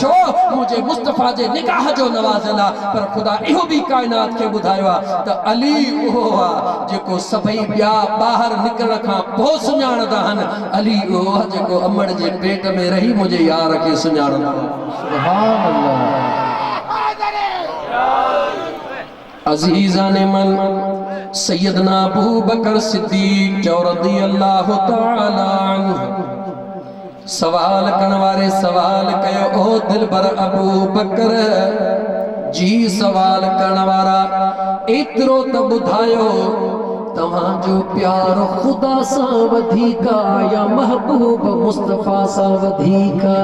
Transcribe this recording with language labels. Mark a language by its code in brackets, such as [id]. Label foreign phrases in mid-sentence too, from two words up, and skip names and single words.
[sd] छो मुंहिंजे मुस्तफ़ा जे निगाह जो नवाज़ल आहे। पर ख़ुदा इहो बि कायनात खे ॿुधायो आहे त अली उहो आहे जेको सभई ॿिया ॿाहिरि निकिरण खां पोइ सुञाणंदा आहिनि। अली उहो आहे जेको अमड़ जे पेट में रही मुंहिंजे यार खे सुञाणंदो आहे। [ar] سبحان الله. [fa] عزیزان من [sd] सैयदना अबू बकर सिद्दीक जो [ar] رضي الله تعالى عنه [sd] सवाल करण वारे सवाल कयो, ओ दिलबर अबू बकर जी सवाल करण वारा एतिरो त ॿुधायो तव्हांजो प्यार ख़ुदा सां वधीक या महबूब मुस्तफ़ा सां वधीक?